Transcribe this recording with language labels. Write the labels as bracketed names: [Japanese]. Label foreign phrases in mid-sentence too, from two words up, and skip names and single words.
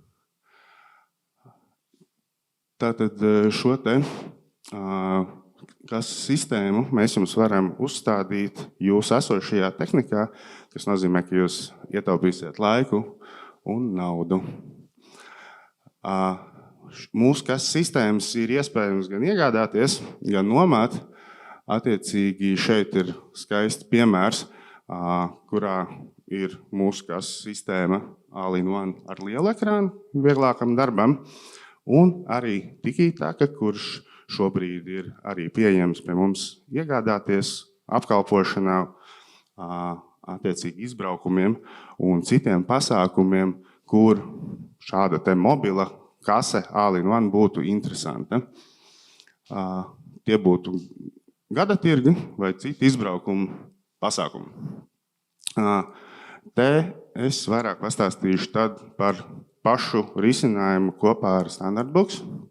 [Latvian] Tātad šo te sistēmu mēs jums varam uzstādīt jūsu esošajā tehnikā, kas nozīmē, ka jūs ietaupīsiet laiku un naudu. Mūsu sistēmas ir iespējams gan iegādāties, gan nomāt. Attiecīgi šeit ir skaists piemērs, kurā ir mūsu sistēma [English] all-in-one [Latvian] ar lielu ekrānu, vieglākam darbam, un arī Tikitaka, kurš šobrīd ir arī pieejams pie mums iegādāties apkalpošanā, attiecīgi izbraukumiem un citiem pasākumiem, kur šāda te mobila kase [English] all-in-one [Latvian] būtu interesanta. Tie būtu gada tirgi vai citi izbraukumu pasākumi. Te es vairāk pastāstīšu tad par pašu risinājumu kopā ar Standardbooks.